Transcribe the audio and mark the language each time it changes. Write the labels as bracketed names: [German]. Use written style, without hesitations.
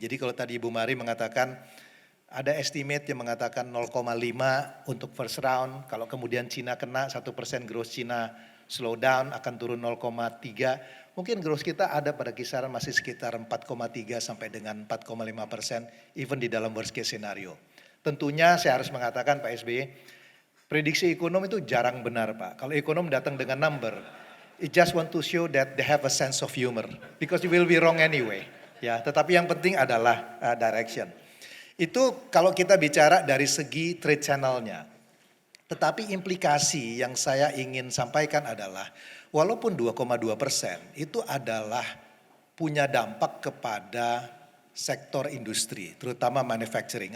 [Indonesian] Jadi kalau tadi Ibu Mari mengatakan ada estimate yang mengatakan 0,5 untuk [English] first round. [Indonesian] Kalau kemudian Cina kena 1% growth Cina [English] slow down [Indonesian] akan turun 0,3. Mungkin growth kita ada pada kisaran masih sekitar 4,3 sampai dengan 4,5% [English] even [Indonesian] di dalam [English] worst case scenario. [Indonesian] Tentunya saya harus mengatakan Pak SBY, prediksi ekonomi itu jarang benar Pak. Kalau ekonom datang dengan [English] number, it just want to show that they have a sense of humor because you will be wrong anyway. [Indonesian] Ya, tetapi yang penting adalah direction. Itu kalau kita bicara dari segi trade channel-nya. Tetapi implikasi yang saya ingin sampaikan adalah walaupun 2,2% itu adalah punya dampak kepada sektor industri, terutama manufacturing.